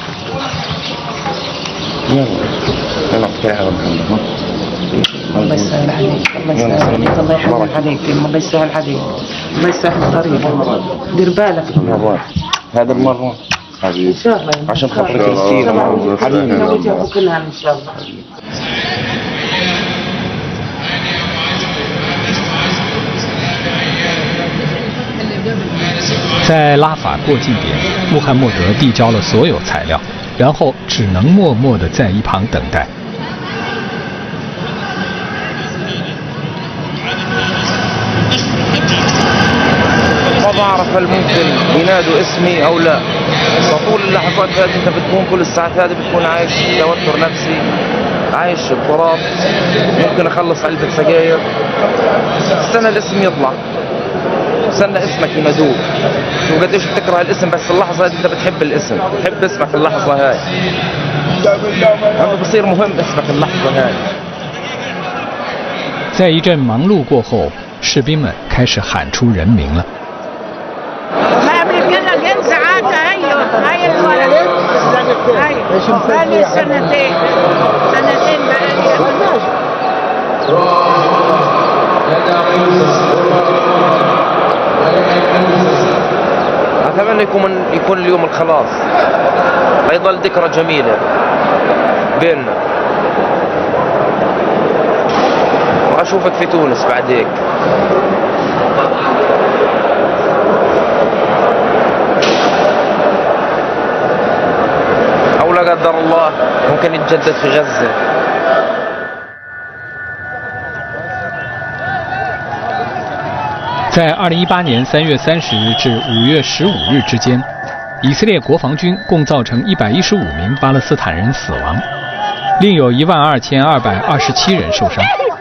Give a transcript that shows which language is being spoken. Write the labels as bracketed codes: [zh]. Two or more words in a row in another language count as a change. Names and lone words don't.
[ar] يلا احكيها ربنا. الله يسهل عليك، الله يسهل عليك، الله يحنن عليك، الله يسهل عليك، الله يسهل الطريق. دير بالك. هذا المرة حبيبي ان شاء الله عشان خاطر كريستين حبيبي نوجهه كلها ان شاء الله. [zh] 在拉法过境点，穆罕默德递交了所有材料，然后只能默默地在一旁等待。 [ar] ما بعرف أعرف هل ممكن ينادوا اسمي أو لا. فطول اللحظات هذه أنت بتكون كل الساعات هذه بتكون عايش توتر نفسي، عايش اضطراب، ممكن أخلص علبة سجاير، استنى الاسم يطلع، استنى اسمك ينادوك، وقديش بتكره الاسم بس اللحظة هذه أنت بتحب الاسم، بتحب اسمك اللحظة هاي، أما بصير مهم اسمك اللحظة هاي. [zh] 在一阵忙碌过后，士兵们开始喊出人名了。 [ar] ما بنتكلم ساعات هاي الولد هاي بقالي سنتين أتمنى يكون اليوم الخلاص، ويظل ذكرى جميلة بيننا، وأشوفك في تونس بعد هيك. أو لا قدر الله ممكن يتجدد في غزة. [zh] 在2018年3月30日至5月15日之间，以色列国防军共造成115名巴勒斯坦人死亡，另有12227人受伤。